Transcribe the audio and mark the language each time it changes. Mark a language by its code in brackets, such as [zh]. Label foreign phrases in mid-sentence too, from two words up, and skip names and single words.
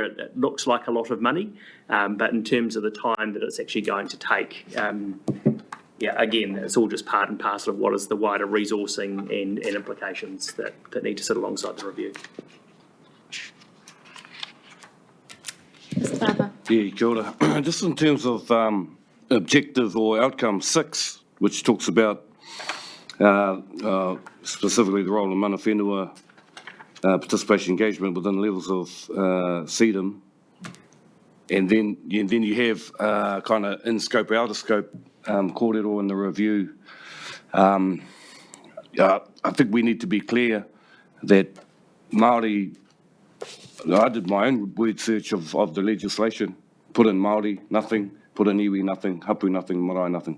[en] It looks like a lot of money, but in terms of the time that it's actually going to take, again, it's all just part and parcel of what is the wider resourcing and implications that need to sit alongside the review. Mr Barber. Yeah, [mi] kia ora. [en] Just in terms of objective or outcome 6, which talks about specifically the role of [mi] mana whenua, [en] participation engagement within levels of CEDM, and then you have kind of in scope, out of scope, kōrero in the review. I think we need to be clear that Māori, I did my own word search of the legislation, put in Māori, nothing, put in iwi, nothing, hapu, nothing, marae, nothing.